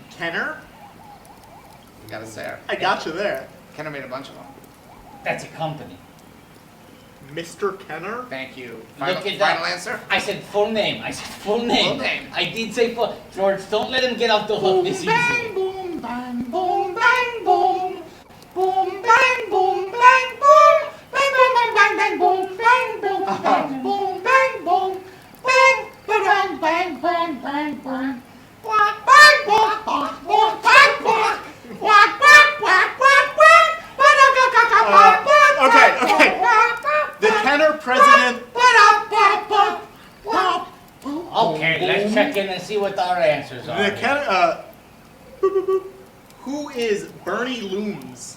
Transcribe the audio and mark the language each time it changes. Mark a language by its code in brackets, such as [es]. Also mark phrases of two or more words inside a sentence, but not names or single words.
[en] Kenner? You gotta say it. I got you there. Kenner made a bunch of them. That's a company. Mr. Kenner? Thank you. Look it Final up. answer? I said full name. I said full name. Full name. I did say full. George, don't let him get off the hook this easy. Boom, bang, boom, bang, boom. Boom, bang, boom, bang, boom. Bang, boom, bang, bang, bang, boom, bang, boom, bang, boom, bang, boom. Bang, bang, bang, bang, bang, bang. Whack, bang, whack, whack, whack, whack, whack. Whack, whack, whack, whack, whack. Okay. The Kenner president. Okay, let's check in and see what our answers are. The Kenner. Who is Bernie Looms?